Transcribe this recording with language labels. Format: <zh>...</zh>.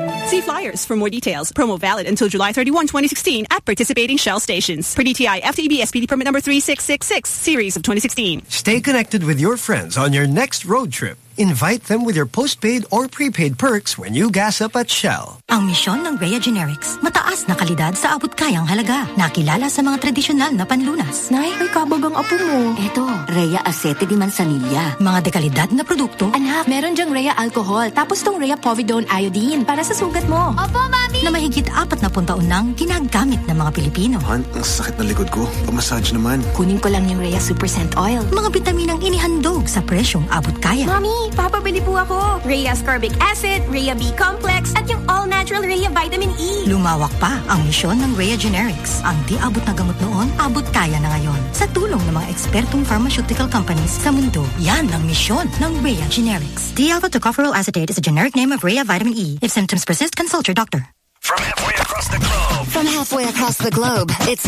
<en>See flyers for more details. Promo valid until July 31, 2016 at participating Shell stations. Per DTI FTEB SPD permit number 3666, series of 2016. Stay connected with your friends on your next road trip Invite them with your postpaid or prepaid perks when you gas up at Shell.</en> <tl>Ang misyon ng Rhea Generics, mataas na kalidad sa abot-kayang halaga. Nakilala sa mga tradisyonal na panlunas. Nay, may kabog ang apo mo. Ito, Rhea Acete di Manzanilla. Mga dekalidad na produkto. Anak, meron dyang Rhea Alcohol, tapos tong Rhea Povidone Iodine para sa sugat mo. Opo, Mami! Na mahigit 40 taon nang ginagamit ng mga Pilipino. Han, ang sakit na likod ko. Pamassage naman. Kunin ko lang yung Rhea Super Scent Oil. Mga bitaminang inihandog sa presyong abot-kaya. Mami! Papabili po ako. Rhea Ascorbic Acid, Rhea B Complex, at yung all-natural Rhea Vitamin E. Lumawak pa ang misyon ng Rhea Generics. Ang di-abot na gamot noon, abot kaya na ngayon. Sa tulong ng mga ekspertong pharmaceutical companies sa mundo, yan ang misyon ng Rhea Generics.</tl> <en>D-alpha tocopherol acetate is a generic name of Rhea Vitamin E. If symptoms persist, consult your doctor. From halfway across the globe. From halfway across the globe, it's</en>